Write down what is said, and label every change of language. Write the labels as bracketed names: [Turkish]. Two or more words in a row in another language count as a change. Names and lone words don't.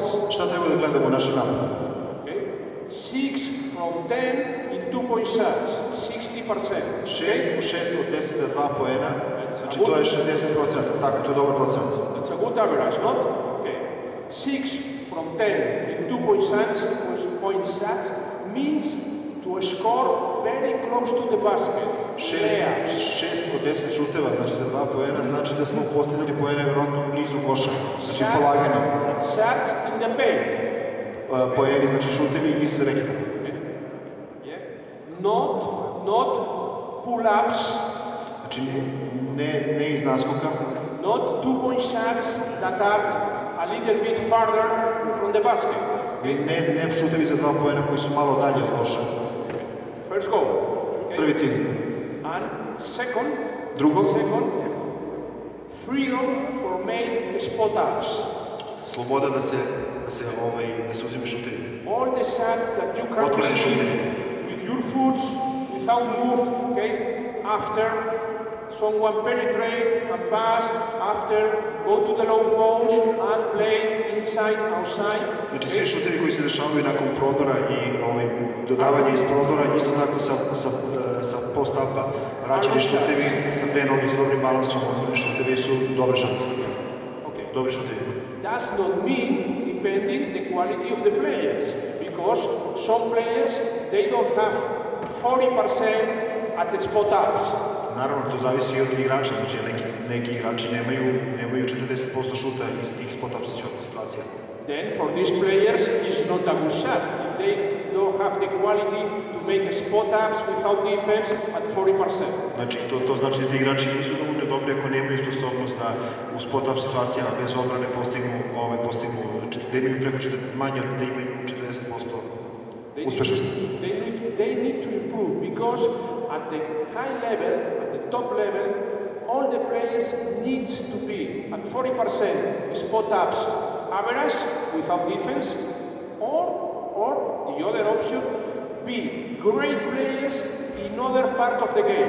[Serbian] Šta treba da gledamo u našem napadu? [English] Okay. 6 from 10 in 2-point shots, 60%. [Serbian] 6 od 10 za 2 poena, znači to je 60%, tako, to je dobar procenat. [English] That's a good average, not? Okay. 6 from 10 in 2-point shots means to score very close to the basket. [Serbian] 6 od 10 šuteva, znači za 2 poena, znači da smo postizali poene vjerojatno blizu koša, znači polaganjem. [English] Shots in the paint. [Serbian] Poeni, znači šutevi iz reketa. [English] Not pull-ups. [Serbian] Znači ne iz naskoka. [English] Not 2-point shots that are a little bit farther from the basket. Okay? [Serbian] Ne šutevi za 2 poena koji su malo dalje od koša. [English] First goal. Okay? [Serbian] Prvi cilj. [English] And second, [Serbian] Drugo, [English] freedom for make spot ups. [Serbian] sloboda da se uzime šutevi. [English] All the shots that you can receive with your foot, without move, okay? After someone penetrate and pass, after go to the low post and play inside, outside. [Serbian] Znači svi šutevi koji se dešavaju nakon prodora i dodavanje iz prodora, isto tako sa post-upa, vraćani šutevi sa 2 noge s dobrim balansom, otvoreni šutevi su dobre šanse. Dobri šutevi. [English] Does not mean depending the quality of the players, because some players they don't have 40% at the spot ups. [Serbian] Naravno, to zavisi i od igrača, znači neki igrači nemaju 40% šuta iz tih spot-up situacija. [English] Then for these players it's not a good shot if they don't have the quality to make a spot ups without defense at 40%. [Serbian] Znači, to znači da ti igrači nisu dovoljno dobri ako nemaju sposobnost da u spot-up situacijama bez obrane postignu da imaju preko manje, da imaju 40% uspešnosti. [English] They need to improve because at the high level, at the top level, all the players need to be at 40% spot ups average without defense, or the other option, be great players in other part of the game.